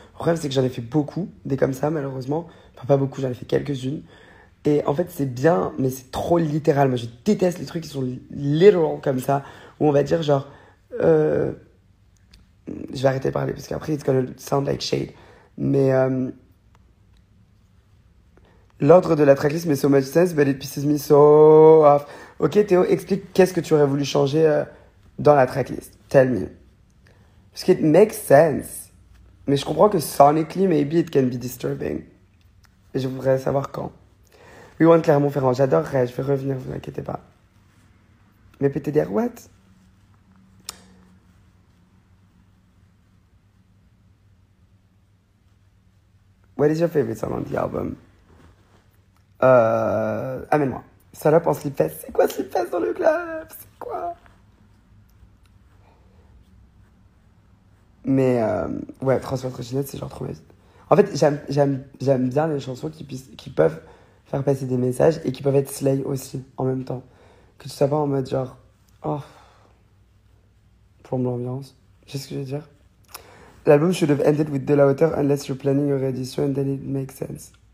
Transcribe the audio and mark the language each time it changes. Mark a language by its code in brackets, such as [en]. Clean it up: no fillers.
[fr] Le problème, c'est que j'en ai fait beaucoup, des comme ça, malheureusement. Enfin, pas beaucoup, j'en ai fait quelques-unes. Et en fait, c'est bien, mais c'est trop littéral. Moi, je déteste les trucs qui sont literal comme ça, où on va dire genre... je vais arrêter de parler, parce qu'après, [en] it's gonna sound like shade. [fr] Mais l'ordre de la tracklist [en] makes so much sense, but it pisses me so off. [fr] Ok, Théo, explique qu'est-ce que tu aurais voulu changer dans la tracklist. [en] Tell me. [fr] Parce que [en] it makes sense. [fr] Mais je comprends que sonically, [en] maybe it can be disturbing. [fr] Et je voudrais savoir quand. [en] We want [fr] Clermont-Ferrand, j'adorerais, je vais revenir, vous inquiétez pas. Mais PTDR, what? [en] What is your favorite song on the album? [fr] Amène-moi. Salope en slipfest. C'est quoi slipfest dans le club? C'est quoi? Mais ouais, Transfert Trottinette, c'est genre trop ma vie. En fait, j'aime bien les chansons qui peuvent faire passer des messages et qui peuvent être [en] slay [fr] aussi en même temps. Que tu sois pas en mode genre, oh, plombe l'ambiance. Tu sais ce que je veux dire? [en] L'album should have ended with De La Hauteur unless you're planning a reedition and then it makes sense.